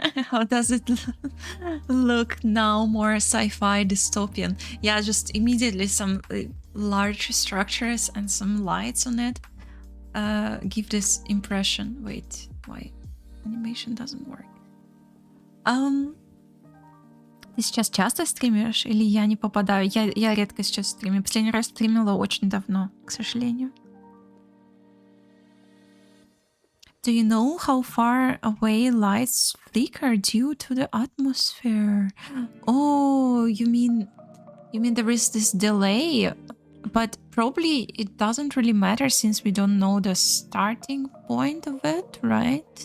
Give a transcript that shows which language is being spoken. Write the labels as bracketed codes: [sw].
[en] How does it look now? More sci-fi dystopian. Yeah, just immediately some large structures and some lights on it give this impression. Wait, why animation doesn't work? [ru] Ты сейчас часто стримишь или я не попадаю? Я редко сейчас стримлю. Последний раз стримила очень давно, к сожалению. [en] Do you know how far away lights flicker due to the atmosphere? Oh, you mean there is this delay, but probably it doesn't really matter since we don't know the starting point of it, right?